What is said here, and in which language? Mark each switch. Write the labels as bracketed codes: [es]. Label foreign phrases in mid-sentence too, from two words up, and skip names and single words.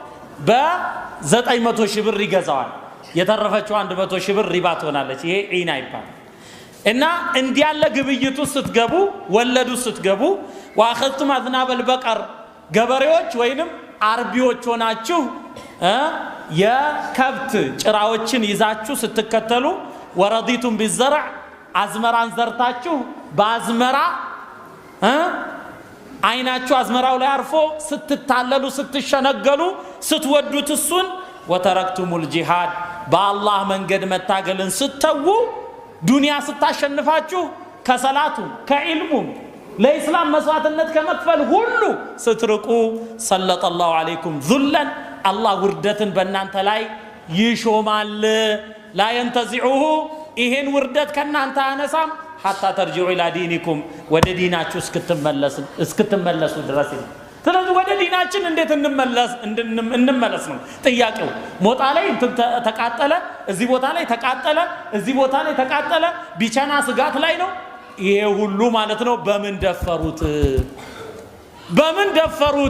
[am] በ900 ሺህ ብር ይገዛዋል። የተረፈችው 100 ሺህ ብር ሪባ ትሆናለች። ይሄ ዒና ይባላል። እና እንዲያለ ግብይቱ ስትገቡ ወለዱ ስትገቡ [ar] واخذتم اذناب البقر [am] ገበሬዎች ወይንም አርቢዎች ሆናችሁ የከብት ጭራዎችን ይዛችሁ ስትከተሉ ወረዲቱም بالزرع አዝመራን ዘርታችሁ በአዝመራ አይናችሁ አዝመራው ላይ አርፎ ስትታለሉ ስትሸነገሉ ስትወዱት እሱን [ar] وتركتم الجهاد [am] በአላህ መንገድ መታገልን ስተው ዱንያ ስታሸንፋችሁ ከሰላቱ ከኢልሙም ለኢስላም መስዋዕትነት ከመክፈል ሁሉ ስትርቁ [ar] سلط الله عليكم ذلا [am] አላህ ውርደትን በእናንተ ላይ ይሾማል። [ar] لا ينتزعه [am] ይሄን ውርደት ከናንተ አነሳም [ar] حتى ترجعوا الى دينكم [am] ወደ ዲናችሁ እስክትመለሱ ድረስ። ስለዚህ ወደ ዲናችን እንዴት እንመለስ ነው ጥያቄው። ሞጣ ላይ ተቃጠለ፣ እዚህ ቦታ ላይ ተቃጠለ፣ እዚህ ቦታ ላይ ተቃጠለ፣ ቢቸና ስጋት ላይ ነው። ይሄ ሁሉ ማለት ነው በምን ደፈሩት?